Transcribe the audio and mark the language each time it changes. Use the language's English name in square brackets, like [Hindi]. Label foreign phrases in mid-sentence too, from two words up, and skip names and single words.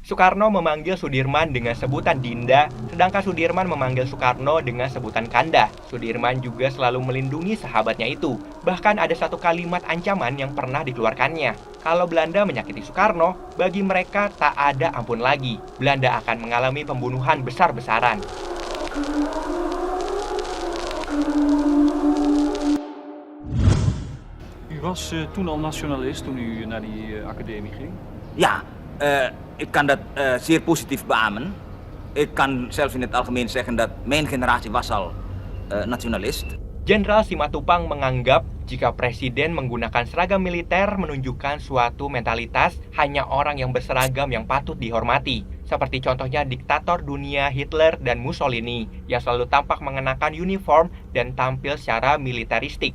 [Indonesian] Soekarno memanggil Sudirman dengan sebutan Dinda, sedangkan Sudirman memanggil Soekarno dengan sebutan Kanda. Sudirman juga selalu melindungi sahabatnya itu. Bahkan ada satu kalimat ancaman yang pernah dikeluarkannya. Kalau Belanda menyakiti Soekarno, bagi mereka tak ada ampun lagi. Belanda akan mengalami pembunuhan besar-besaran. [Dutch] U was toen al nationalist toen u naar die academie ging? Ja, ik kan dat zeer positief beamen. Ik kan zelfs in het algemeen zeggen dat mijn generatie was al nationalist. [Indonesian] Jenderal Simatupang menganggap jika presiden menggunakan seragam militer menunjukkan suatu mentalitas hanya orang yang berseragam yang patut dihormati. Seperti contohnya diktator dunia Hitler dan Mussolini yang selalu tampak mengenakan uniform dan tampil secara militeristik.